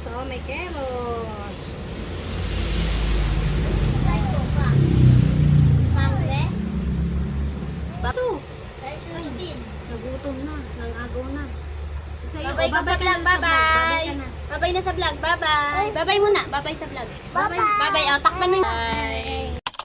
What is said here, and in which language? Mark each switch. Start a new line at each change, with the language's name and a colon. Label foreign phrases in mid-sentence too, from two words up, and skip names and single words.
Filipino: Oh, may carrots. Baso. Nagutom na. Nang-agaw na. Bye-bye ka sa vlog. Bye-bye. Bye-bye na sa vlog. Bye-bye. Bye-bye muna. Bye-bye sa vlog. Bye-bye. Bye-bye. Oh, takpan mo. Bye.